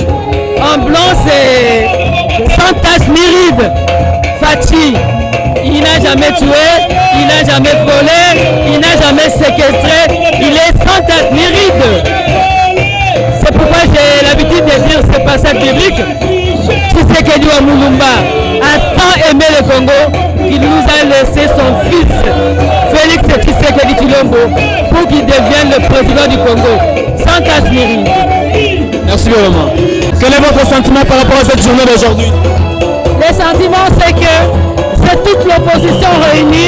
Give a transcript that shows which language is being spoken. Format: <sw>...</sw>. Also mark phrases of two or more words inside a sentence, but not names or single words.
<fr>En blanc, c'est sans tache ni ride. Fachi, il n'a jamais tué, il n'a jamais volé, il n'a jamais séquestré. Il est sans tache ni ride. C'est pourquoi j'ai l'habitude de dire ce passage biblique. Tshisekedi wa Mulumba a tant aimé le Congo qu'il nous a laissé son fils, Félix c'est Tshisekedi Tshilombo pour qu'il devienne le président du Congo, sans casse-mérite. Merci vraiment. Quel est votre sentiment par rapport à cette journée d'aujourd'hui? Le sentiment, c'est que c'est toute l'opposition réunie.</fr>